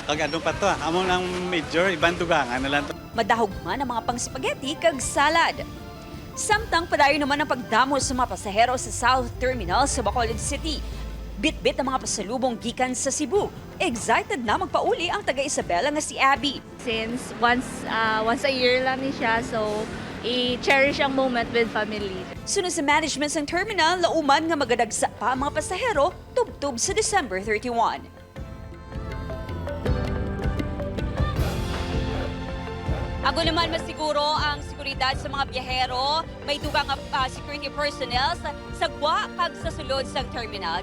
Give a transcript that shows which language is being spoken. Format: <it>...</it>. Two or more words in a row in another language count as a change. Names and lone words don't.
<hil>Kag ano pa to, amo nang major, ibang dugangan na lang to. Madahog man ang mga pang-spaghetti kag salad. Samtang padayon naman ang pagdamo sa mga pasahero sa South Terminal sa Bacolod City. Bit-bit ang mga pasalubong gikan sa Cebu. Excited na magpauli ang taga Isabela nga si Abby.</hil> <en>Since once a year</en> <hil>lang ni siya, so i-cherish ang moment</hil> <en>with family.</en> <hil>Sunod sa management ng terminal, lauman nga magadagsa pa ang mga pasahero tubtub sa December 31. Ako naman masiguro ang seguridad sa mga biyahero, may dugang security personnel sa sagwa kag sa sulod sa terminal.</hil>